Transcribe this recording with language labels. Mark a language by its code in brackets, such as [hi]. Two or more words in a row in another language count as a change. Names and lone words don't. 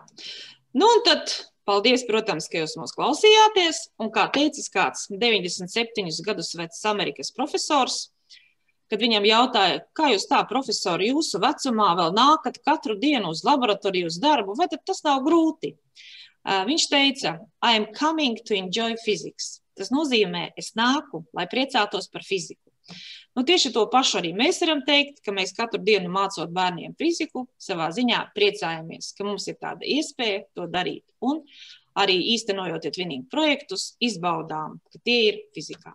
[lv] Nu, un tad paldies, protams, ka jūs mūs klausījāties, un kā teicis kāds 97 gadus vecs Amerikas profesors, kad viņam jautāja, kā jūs tā, profesori, jūsu vecumā vēl nākat katru dienu uz laboratoriju uz darbu, vai tad tas nav grūti? Viņš teica, [en] I am coming to enjoy physics. [lv] Tas nozīmē, es nāku, lai priecātos par fiziku. Nu, tieši to pašu arī mēs varam teikt, ka mēs katru dienu mācot bērniem fiziku, savā ziņā priecājamies, ka mums ir tāda iespēja to darīt. Un arī īstenojot Twinning projektus, izbaudām, ka tie ir fizikā.